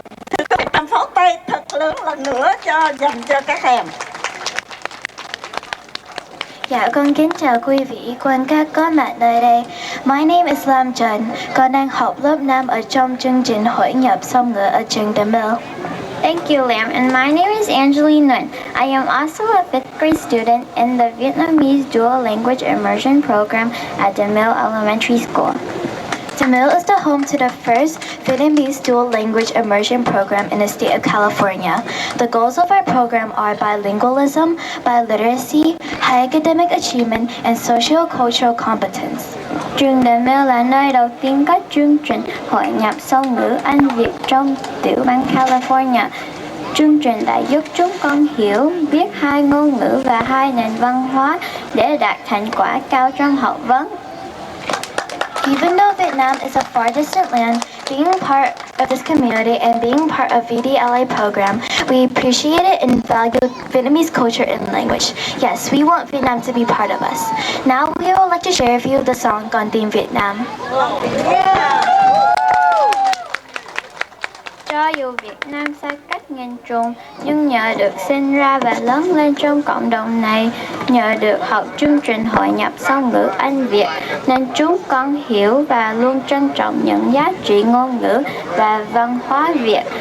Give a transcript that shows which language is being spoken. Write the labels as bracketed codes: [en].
[vi] Thưa các bạn, pháo tay thật lớn lần nữa dành cho các em. Dạ, con kính chào quý vị quan khách có mặt nơi đây. [en] My name is Lam Trần. [vi] Con đang học lớp 5 ở trong chương trình hội nhập song ngữ ở trường The Mill. [en] Thank you, Lam. And my name is Angeline Nguyen. I am also a 5th grade student in the Vietnamese Dual Language Immersion Program at the Mill Elementary School. The Mill is the home to the first Vietnamese dual language immersion program in the state of California. The goals of our program are bilingualism, biliteracy, high academic achievement, and socio-cultural competence. [vi] Trường The Mill là nơi đầu tiên có chương trình hội nhập song ngữ Anh Việt trong tiểu bang California. Chương trình đã giúp chúng con hiểu, biết hai ngôn ngữ và hai nền văn hóa để đạt thành quả cao trong học vấn. [en] Even though Vietnam is a far distant land, being part of this community and being part of VDLA program, we appreciate it and value Vietnamese culture and language. Yes, we want Vietnam to be part of us. Now we would like to share with you the song Con Tim Việt Nam. [vi] Cho dù Việt Nam xa cách nghìn trùng, nhưng nhờ được sinh ra và lớn lên trong cộng đồng này, nhờ được học chương trình hội nhập song ngữ Anh Việt, nên chúng con hiểu và luôn trân trọng những giá trị ngôn ngữ và văn hóa Việt.